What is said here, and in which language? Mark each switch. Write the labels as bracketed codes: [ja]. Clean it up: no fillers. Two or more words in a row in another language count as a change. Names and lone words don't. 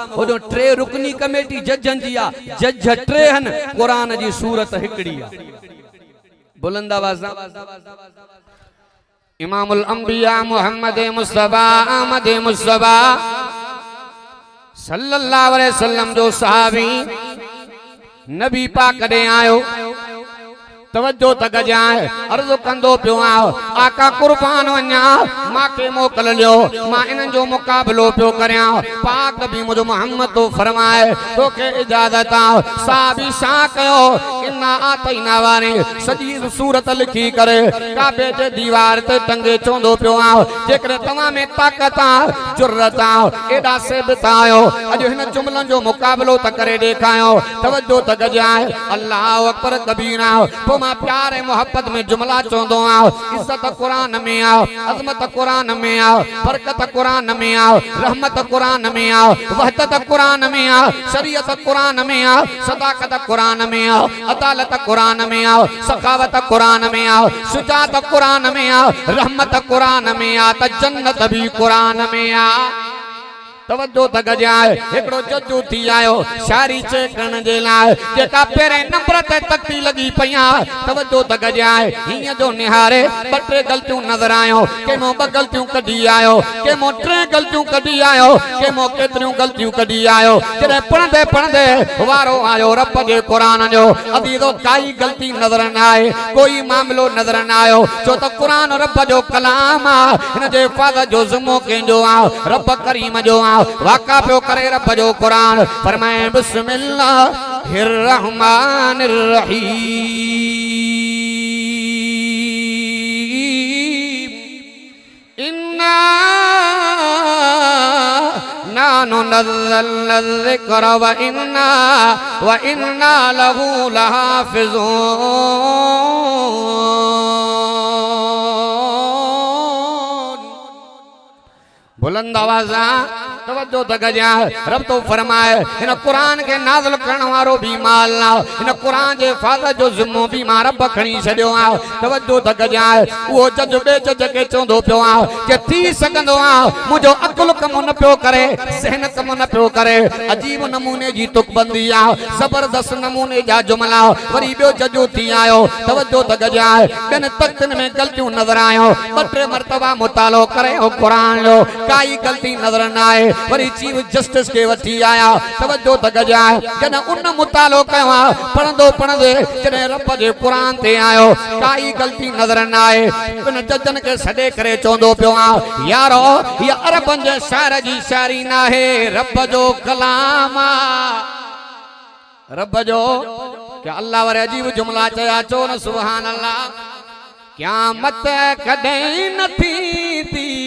[sd] होॾो टे रुकनी कमेटी जजनि जी आ, जज टे आहिनि, कुरान जी सूरत हिकिड़ी आ। बुलंद आवाज़ [ar] إمام الأنبياء [sd] मोहम्मद मुस्तफा अहमद मुस्तफा [ar] صلى الله عليه وسلم [sd] जो सहाबी नबी पाक ॾे आयो तवज्जो तक जाए अर्ज़ कंदो पियो आका कुर्बान वञा मांखे मोकल लियो मां इन्हनि जो मुक़ाबिलो पियो करियां पाक नबी मुझो मोहम्मद तो फरमाए तोखे इजाज़त साहबी छा कयो [ar] إنا أعطينا [sd] वारी सॼी सूरत लिखी करे काबे जे दीवार ते टंगे चवंदो पियो जेकॾहिं तव्हां में ताक़त जुर्रत एॾा सेबित आयो अॼु हिन जुमलनि जो मुक़ाबिलो त करे ॾेखारियो तवज्जो तक जाए [ar] الله أكبر كبيرا [sd] मां प्यार ऐं मोहब्बत में जुमला चवंदो इज्जत कुरान में अज़मत कुरान में बरकत कुरान में रहमत कुरान में वहदत कुरान में शरीयत कुरान में सदाकत कुरान में अदालत कुरान में सखावत कुरान में शुजात कुरान में रहमत कुरान में त जन्नत भी कुरान में तवज्जो तक जाए एकड़ो जज्जू थी आयो शायरी चेकण जे लाइ जेका पहिरें नंबर ते तकती लगी पया तवज्जो तक जाए हिय जो निहारे ॿ टे गलतियूं नज़र आयो केमो ॿ गलतियूं कढी आयो केमो टे गलतियूं कढी आयो केमो केतिरियूं गलतियूं कढी आयो जॾहिं पढ़ंदे पढ़ंदे वारो आयो रब जे क़ुरान जो अदीदो काई गलती नज़र न आए कोई मामलो नज़र न आयो छो त क़ुरान रब जो कलाम हिन जे हिफ़ाज़त जो ज़िम्मो कंहिंजो रब करीम जो वाका पियो करे रब जो कुरान फरमाए [ar] بسم الله الرحمن الرحيم إنا نحن نزلنا ذكر و إنا له لحافظون [sd] बुलंद आवाज़ तवज्जो तक जाए रब तो फरमाए इन कुरान के नाज़िल करण वारो भी माल ना इन कुरान जे हिफ़ाज़त जो ज़िम्मो भी मां रब खणी छॾियो तवज्जो तक जाए वो जज बे जज के चवंदो पियो के थी सघंदो मुझो अकुल कम न पियो करे ज़हन कम न पियो करे अजीब नमूने जी तुकबंदी जबरदस्त नमूने जा जुमला वरी बियो जजो थी आयो तवज्जो तक जाए ॿियनि तख़्तनि में गलतियूं नज़र आयो ॿ टे मरतबा मुतालो करे कुरान जो काई गलती नज़र न आए वरी [en] Chief Justice [sd] के वठी आया तवज्जो तक जाए जॾहिं उन मुतालो कयो पढ़ंदो पढ़ंदे जॾहिं रब जे क़ुरान ते आयो काई गलती नज़र न आए उन जजन के सॾे करे चवंदो पियो यारो हीअ अरबनि जे शाइर जी शाइरी न आहे रब जो कलाम रब जो क्या अल्लाह वारे अजीब जुमला चया चो न [ar] سبحان الله [sd] क़यामत कॾहिं न थींदी